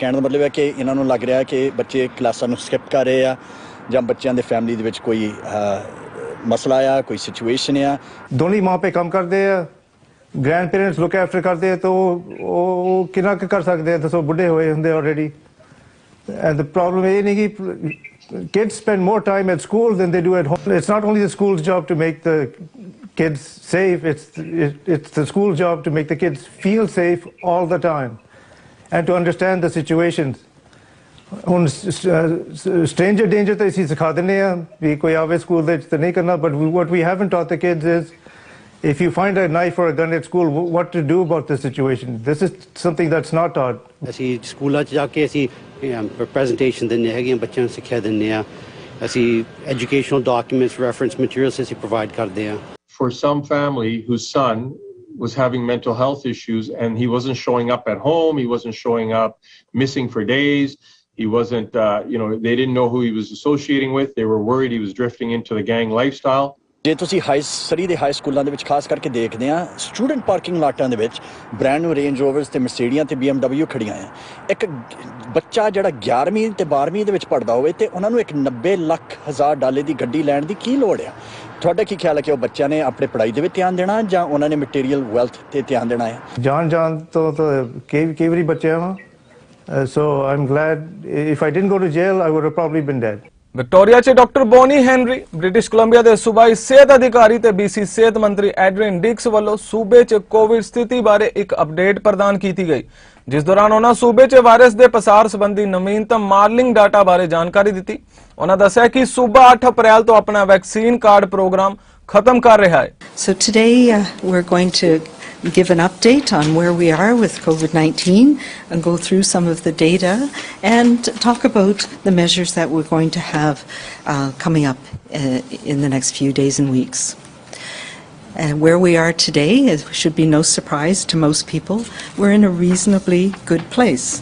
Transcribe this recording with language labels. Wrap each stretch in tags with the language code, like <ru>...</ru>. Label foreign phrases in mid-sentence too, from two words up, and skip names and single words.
<pa>ਕਹਿਣ ਦਾ ਮਤਲਬ ਹੈ ਕਿ ਇਹਨਾਂ ਨੂੰ ਲੱਗ ਰਿਹਾ ਕਿ ਬੱਚੇ ਕਲਾਸਾਂ ਨੂੰ ਸਕਿਪ ਕਰ ਰਹੇ ਆ, ਜਾਂ ਬੱਚਿਆਂ ਦੇ ਫੈਮਿਲੀ ਦੇ ਵਿੱਚ ਕੋਈ ਮਸਲਾ ਆ, ਕੋਈ ਸਿਚੁਏਸ਼ਨ ਆ। ਦੋਨੇ ਮਾਂ पे ਕੰਮ ਕਰਦੇ ਆ,</pa> <en>grand parents look after</en> <pa>ਕਰਦੇ ਆ, ਤਾਂ ਉਹ ਕਿੰਨਾ ਕੁ ਕਰ ਸਕਦੇ ਆ, ਦੱਸੋ, ਬੁੱਢੇ ਹੋਏ ਹੁੰਦੇ ਆਲਰੇਡੀ।</pa> <en>and the problem</en> <pa>ਇਹ ਨਹੀਂ ਕਿ</pa> <en>kids spend more time at school than they do at home. It's not only the school's job to make the kids safe, it's the school's job to make the kids feel safe all the time and to understand the situations.</en> <pa>ਹੁਣ</pa> <en>stranger danger</en> <pa>ਤਾਂ ਅਸੀਂ ਸਿਖਾ ਦਿੰਦੇ ਆ ਵੀ ਕੋਈ ਆਵੇ ਸਕੂਲ ਦੇ ਵਿੱਚ ਤਾਂ ਨਹੀਂ ਕਰਨਾ,</pa> <en>but what we haven't taught the kids is if you find a knife or a gun at school, what to do about the situation. This is something that's not taught.</en> <pa>ਅਸੀਂ ਸਕੂਲਾਂ 'ਚ ਜਾ ਕੇ ਅਸੀਂ ਪ੍ਰੈਜੈਂਟੇਸ਼ਨ ਦਿੰਦੇ ਹੈਗੇ, ਬੱਚਿਆਂ ਨੂੰ ਸਿੱਖਿਆ ਦਿੰਦੇ ਆ, ਅਸੀਂ</pa> <en>educational documents, reference materials</en> <pa>ਅਸੀਂ ਪ੍ਰੋਵਾਈਡ ਕਰਦੇ ਆ।</pa> <en>For some family whose son was having mental health issues and he wasn't showing up at home, he wasn't showing up, missing for days, he wasn't, they didn't know who he was associating with, they were worried he was drifting into the gang lifestyle.</en> <pa>ਜੇ ਤੁਸੀਂ ਸਰੀ ਦੇ ਹਾਈ ਸਕੂਲਾਂ ਦੇ ਵਿੱਚ ਖਾਸ ਕਰਕੇ ਦੇਖਦੇ ਆ,</pa> <en>student parking</en> <pa>ਲਾਟਾਂ ਦੇ ਵਿੱਚ</pa> <en>brand new</en> <pa>ਰੇਂਜ ਰੋਵਰਸ ਤੇ ਮਰਸੀਡੀਆਂ ਤੇ BMW ਖੜੀਆਂ ਆ। ਇੱਕ ਬੱਚਾ ਜਿਹੜਾ 11ਵੀਂ ਤੇ 12ਵੀਂ ਦੇ ਵਿੱਚ ਪੜ੍ਹਦਾ ਹੋਵੇ ਤੇ ਉਹਨਾਂ ਨੂੰ ਇੱਕ 90 ਲੱਖ ਹਜ਼ਾਰ ਡਾਲਰ ਦੀ ਗੱਡੀ ਲੈਣ ਦੀ ਕੀ ਲੋੜ ਆ? ਤੁਹਾਡਾ ਕੀ ਖਿਆਲ ਹੈ ਕਿ ਉਹ ਬੱਚਿਆਂ ਨੇ ਆਪਣੇ ਪੜ੍ਹਾਈ ਦੇ ਵਿੱਚ ਧਿਆਨ ਦੇਣਾ ਜਾਂ ਉਹਨਾਂ ਨੇ</pa> <en>material wealth</en> <pa>ਤੇ ਧਿਆਨ ਦੇਣਾ ਹੈ? ਜਾਣ ਤੋਂ ਕਈ ਵਾਰੀ ਬਚਿਆ ਵਾਂ,</pa> <en>so I'm glad. If I didn't go to jail, I would have probably been dead.</en> <pa>ਵਿਕਟੋਰੀਆ 'ਚ ਡਾਕਟਰ ਬੋਨੀ ਹੈਨਰੀ, ਬ੍ਰਿਟਿਸ਼ ਕੋਲੰਬੀਆ ਦੇ ਸੂਬਾਈ ਸਿਹਤ ਅਧਿਕਾਰੀ ਤੇ BC ਸਿਹਤ ਮੰਤਰੀ ਐਡਰੀਨ ਡਿਕਸ ਵੱਲੋਂ ਸੂਬੇ 'ਚ ਕੋਵਿਡ ਸਥਿਤੀ ਬਾਰੇ ਇੱਕ ਅਪਡੇਟ ਪ੍ਰਦਾਨ ਕੀਤੀ ਗਈ, ਜਿਸ ਦੌਰਾਨ ਉਹਨਾਂ ਸੂਬੇ 'ਚ ਵਾਇਰਸ ਦੇ ਪਸਾਰ ਸੰਬੰਧੀ ਨਵੀਨਤਮ</pa> <en>modeling data</en> <pa>ਬਾਰੇ ਜਾਣਕਾਰੀ ਦਿੱਤੀ। ਉਹਨਾਂ ਦੱਸਿਆ ਕਿ ਸੂਬਾ 8 ਅਪ੍ਰੈਲ ਤੋਂ ਆਪਣਾ</pa> <en>vaccine card program</en> <pa>ਖਤਮ ਕਰ ਰਿਹਾ ਹੈ।</pa> <en>So today we're going to give an update on where we are with COVID-19 and go through some of the data and talk about the measures that we're going to have coming up in the next few days and weeks. And where we are today, it should be no surprise to most people, we're in a reasonably good place.</en>